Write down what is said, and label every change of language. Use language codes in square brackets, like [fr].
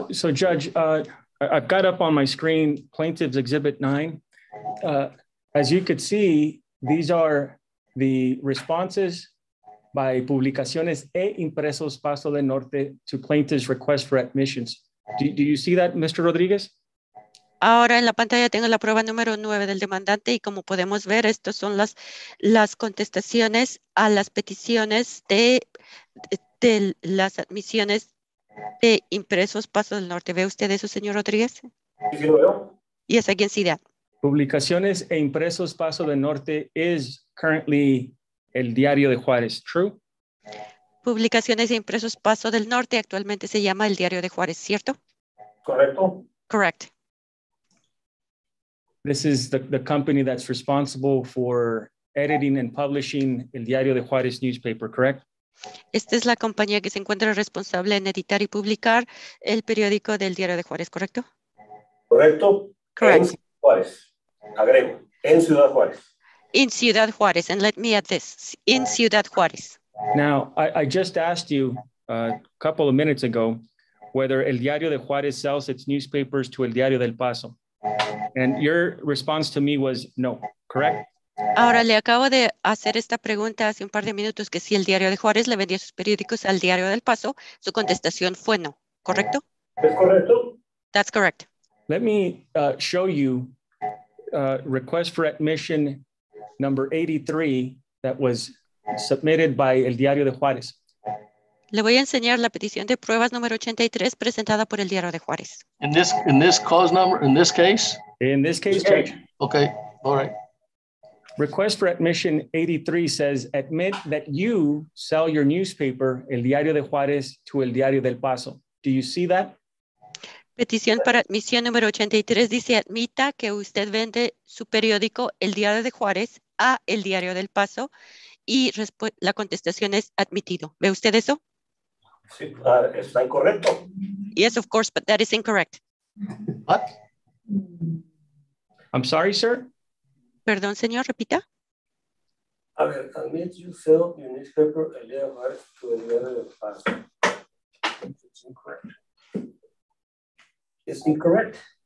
[en] So Judge, I've got up on my screen Plaintiff's Exhibit 9. As you could see, these are the responses by Publicaciones e Impresos Paso del Norte to plaintiff's request for admissions. Do you see that, Mr. Rodriguez? [es] Ahora en la pantalla tengo la prueba número 9 del demandante y como podemos ver, estas son las contestaciones a las peticiones de las admisiones de Impresos Paso del Norte. ¿Ve usted eso, señor Rodríguez? Sí, lo veo. [en] Yes, I can see that. Publicaciones e Impresos Paso del Norte is currently El Diario de Juárez, true? [es] Publicaciones e Impresos Paso del Norte actualmente se llama El Diario de Juárez, ¿cierto? Correcto. [en] Correct. This is the company that's responsible for editing and publishing El Diario de Juárez newspaper, correct? [es] Esta es la compañía que se encuentra responsable en editar y publicar el periódico del Diario de Juárez, ¿correcto? Correcto. [en] Correct. [es] En Ciudad Juárez. Agrego. En Ciudad Juárez. [en] In Ciudad Juárez, and let me add this, in Ciudad Juárez. Now, I just asked you a couple of minutes ago whether El Diario de Juárez sells its newspapers to El Diario del Paso. And your response to me was no, correct? [es] Ahora le acabo de hacer esta pregunta hace un par de minutos que si el Diario de Juárez le vendía sus periódicos al Diario del Paso, su contestación fue no, ¿correcto? ¿Es correcto? [en] That's correct. Let me show you request for admission number 83 that was submitted by El Diario de Juárez. [es] Le voy a enseñar la petición de pruebas número 83 presentada por el Diario de Juárez. [en] In this cause number, in this case? In this case, Judge, Okay, all right. request for admission 83 says, admit that you sell your newspaper, El Diario de Juárez, to El Diario del Paso. Do you see that? [es] Petición para admisión número 83 dice, admita que usted vende su periódico, El Diario de Juárez, a El Diario del Paso, y la contestación es admitido. ¿Ve usted eso? Sí, está incorrecto. [en] Yes, of course, but that is incorrect. What? I'm sorry, sir? [es] Perdón, señor, repita. A ver, [en] admit you sell your newspaper, El Diario de Juárez, to El Diario del Paso. It's incorrect. It's incorrect.